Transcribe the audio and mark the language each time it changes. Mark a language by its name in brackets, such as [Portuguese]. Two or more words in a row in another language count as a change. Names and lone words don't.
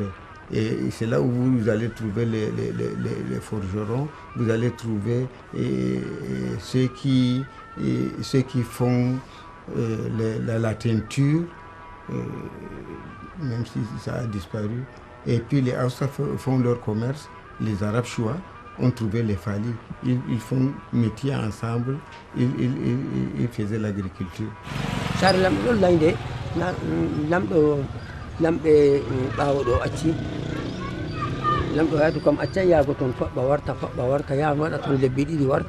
[French] Et c'est là où vous allez trouver les forgerons, vous allez trouver ceux qui font la teinture, même si ça a disparu. Et puis les Hausa font leur commerce, les Arabes Choua ont trouvé les Fali. Ils font métier ensemble, ils faisaient l'agriculture. [Fula] Lamɓe ɓaawo ɗo acci lamɗo yaadu kam acca yaago toon faɓɓa warta yaama waɗa toon lebbi ɗiɗi warta